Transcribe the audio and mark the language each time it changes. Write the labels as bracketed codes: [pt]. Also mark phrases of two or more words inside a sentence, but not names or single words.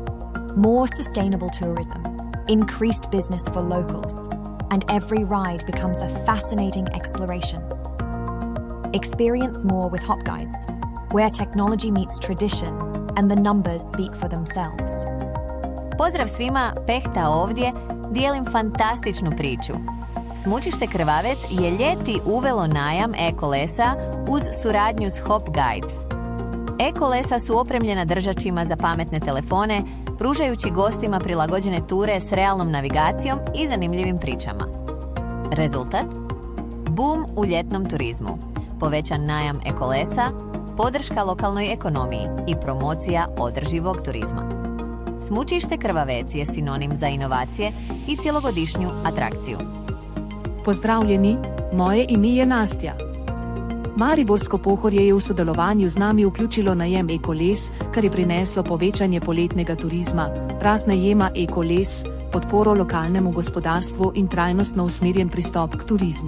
[en] More sustainable tourism, increased business for locals, and every ride becomes a fascinating exploration. Experience more with Hop Guides, where technology meets tradition and the numbers speak for themselves. [hr] Pozdrav svima, Pehta ovdje, dijelim fantastičnu priču. Smučište Krvavec je ljeti uvelo najam e-kolesa uz suradnju s Hop Guides. E-kolesa su opremljena držačima za pametne telefone, pružajući gostima prilagođene ture s realnom navigacijom i zanimljivim pričama. Rezultat? Boom u ljetnom turizmu, povećan najam e-kolesa, podrška lokalnoj ekonomiji i promocija održivog turizma. Smučište Krvavec je sinonim za inovacije i cjelogodišnju atrakciju. [sl] Pozdravljeni, moje ime je Nastja. Mariborsko Pohorje je v sodelovanju z nami vključilo najem e-koles, kar je prineslo povečanje poletnega turizma, rast najema e-koles, podporo lokalnemu gospodarstvu in trajnostno usmerjen pristop k turizmu.